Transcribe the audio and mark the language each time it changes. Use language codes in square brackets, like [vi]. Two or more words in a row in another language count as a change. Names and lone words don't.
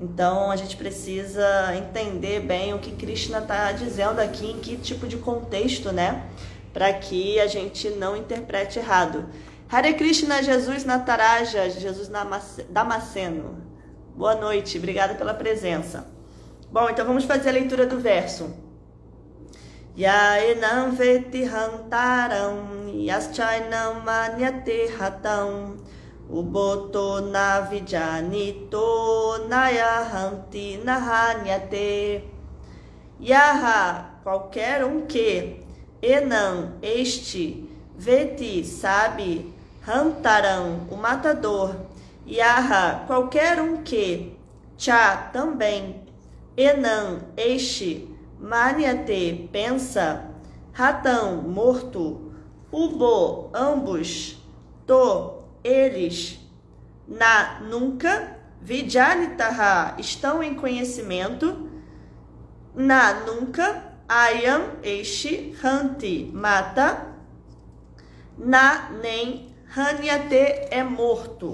[pt] Então a gente precisa entender bem o que Krishna está dizendo aqui, em que tipo de contexto, né? Para que a gente não interprete errado. [sa] Hare Krishna, [pt] Jesus Nataraja, Jesus Damasceno. Boa noite, obrigada pela presença. Bom, então vamos fazer a leitura do verso. [sa] Yaenam veti hantaram, yaschainam manyate hatam, uboto navijanito, nayahanti nahanyate. Yaha, [pt] qualquer um que, enam, este, veti, sabe, hantaram, o matador, yaha, qualquer um que, cha, também, enam, este, maniate, pensa, ratão, morto, ubo, ambos, to, eles, na, nunca, vijanitaha, estão em conhecimento, na, nunca, ayam, este, hanti, mata, na, nem, hanyate, é morto.